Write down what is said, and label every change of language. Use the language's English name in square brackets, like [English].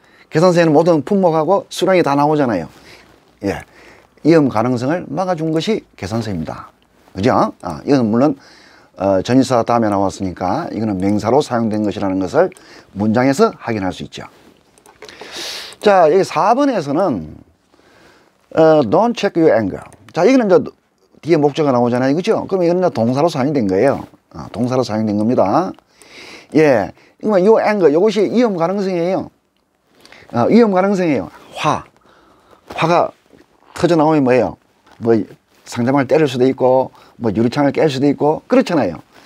[Korean] 계산서에는 모든 품목하고 수량이 다 나오잖아요. 예. 위험 가능성을 막아준 것이 계산서입니다. 그죠? 이건 물론 전치사 다음에 나왔으니까 이거는 명사로 사용된 것이라는 것을 문장에서 확인할 수 있죠. 자, 여기 4번에서는 [English] don't check your anger. [Korean] 자, 이거는 이제 뒤에 목적어가 나오잖아요. 그죠? 그럼 이거는 이제 동사로 사용된 거예요. 동사로 사용된 겁니다. 예. 이거 요 anger, 이것이 위험 가능성이에요. 위험 가능성이에요. 화가 터져 나오면 뭐예요? 뭐 상대방을 때릴 수도 있고 뭐 유리창을 깰 수도 있고 그렇잖아요.